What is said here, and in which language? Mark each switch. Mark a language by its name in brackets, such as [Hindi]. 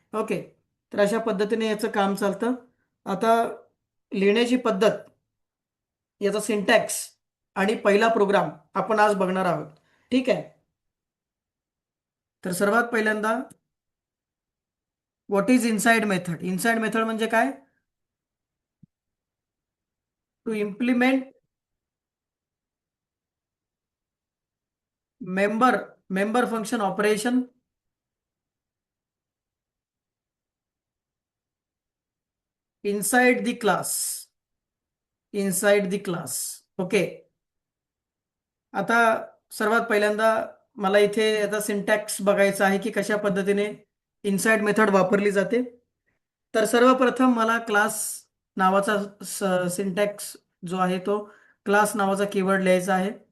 [Marathi] Okay, तर अशा पद्धतीने याचं काम चालतं. आता लिहिण्याची पद्धत, याचा सिंटॅक्स आणि पहिला प्रोग्राम आपण आज बघणार आहोत. ठीक आहे, तर सर्वात पहिल्यांदा [English] What is inside method. [Marathi] Inside method म्हणजे काय? [English] To implement member member function operation inside the class. Inside the class. [Marathi] Okay, आता सर्वात पहिल्यांदा मला इथे याचा सिंटॅक्स बघायचा आहे की कशा पद्धतीने इनसाइड मेथड वापरली जाते. तर सर्वप्रथम मला क्लास नावाचा सिंटॅक्स जो आहे तो क्लास नावाचा कीवर्ड लिहायचा आहे.